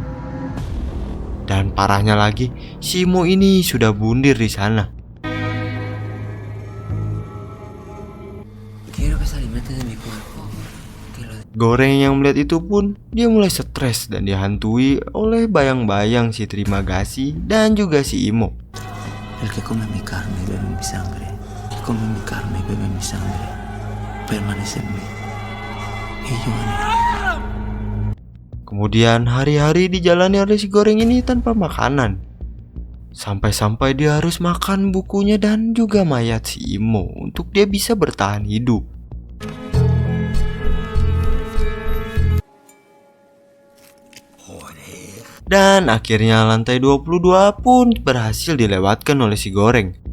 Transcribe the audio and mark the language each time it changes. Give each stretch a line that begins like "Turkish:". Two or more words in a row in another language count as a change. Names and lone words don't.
Indonesian: Dan parahnya lagi, si Imo ini sudah bundir di sana. Goreng yang melihat itu pun, dia mulai stres dan dihantui oleh bayang-bayang si Terima Kasih dan juga si Imo.
Spanish: El que come mi carne y bebe mi sangre, come mi carne y bebe mi sangre, permanece en mí, y yo en él.
Indonesian: Kemudian hari-hari dijalani oleh si Goreng ini tanpa makanan. Sampai-sampai dia harus makan bukunya dan juga mayat si Imo untuk dia bisa bertahan hidup. Dan akhirnya lantai 22 pun berhasil dilewatkan oleh si Goreng.